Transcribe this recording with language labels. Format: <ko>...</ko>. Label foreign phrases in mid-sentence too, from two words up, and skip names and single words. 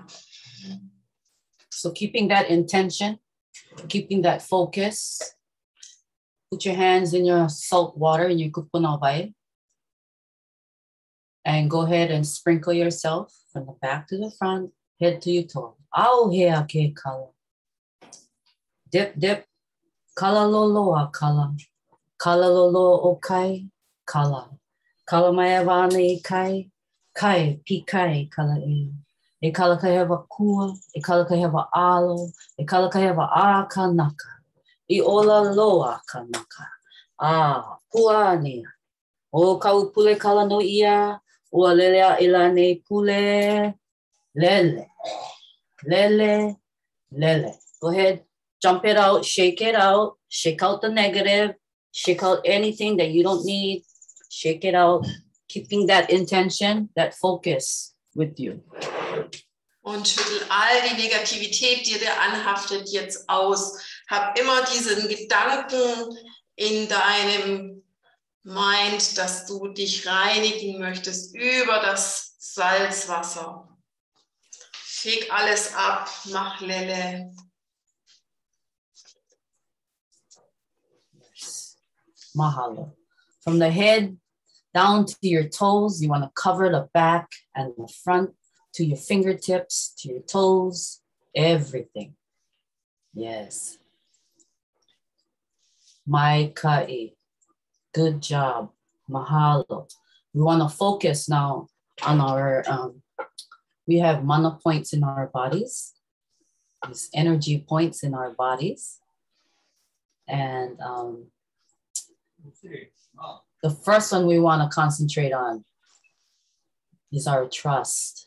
<en>So keeping that intention, keeping that focus, put your hands in your salt water, in your</en> <haw>kupuna wae,</haw> <en>and go ahead and sprinkle yourself from the back to the front, head to your toe.</en> <haw>Auhea ke kala.</haw> <en>Dip, dip.</en> <haw>Kala loloa kala. Kala loloa o kai, kala. Kala maiava ana I kai. Kai, pi kai, kala e. E kala ka hewa kua, e kala ka hewa alo, e kala ka hewa a kanaka. I ola loa kanaka. Pua nia. O ka upule kala no ia, ua lelea ila nei pule, lele, lele, lele.</haw> <en>Go ahead, jump it out, shake out the negative, shake out anything that you don't need, shake it out. Keeping that intention, that focus with you.</en> <de>Und schüttel all die Negativität, die dir anhaftet, jetzt aus. Hab immer diesen Gedanken in deinem Mind, dass du dich reinigen möchtest über das Salzwasser. Feg alles ab, mach Lele.</de> <en>Mahalo. From the head down to your toes, you want to cover the back and the front to your fingertips, to your toes, everything. Yes.</en> <haw>Mai kai.</haw> <en>Good job. Mahalo. We want to focus now on our, we have mana points in our bodies, these energy points in our bodies. And the first one we want to concentrate on is our trust.</en>